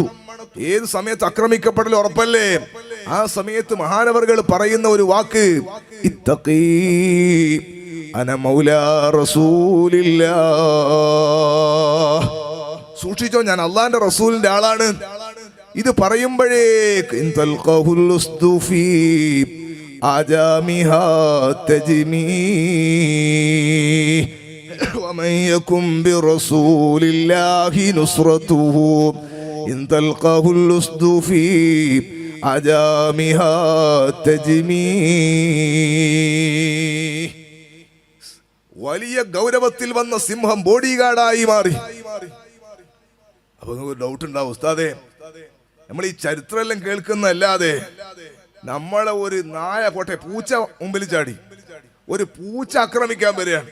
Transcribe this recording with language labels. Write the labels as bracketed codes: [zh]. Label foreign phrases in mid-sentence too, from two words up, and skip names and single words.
[ml] ഏത് സമയത്ത് ആക്രമിക്കപ്പെടൽ ഉറപ്പല്ലേ? ആ സമയത്ത് മഹാനവറുകൾ പറയുന്ന ഒരു വാക്ക്, [ar] اتقي أنا مولى رسول الله. [ml] സൂക്ഷിച്ചോ, ഞാൻ അള്ളാന്റെ റസൂലിന്റെ ആളാണ്. ഇത് പറയുമ്പോഴേക്ക് [ar] ومن يكن برسول الله نصرته إن تلقاه اللصد في أجامها تجمي. [ml] വലിയ ഗൗരവത്തിൽ വന്ന സിംഹം [en] body guard [ml] മാറി. അപ്പൊ നിങ്ങൾക്ക് ഡൗട്ട് ഉണ്ടാവും, ഉസ്താദേ, നമ്മൾ ഈ ചരിത്രമെല്ലാം കേൾക്കുന്നല്ലാതെ നമ്മളെ ഒരു നായ പോട്ടെ പൂച്ച മുമ്പിൽ ചാടി, ഒരു പൂച്ച ആക്രമിക്കാൻ വരികയാണ്.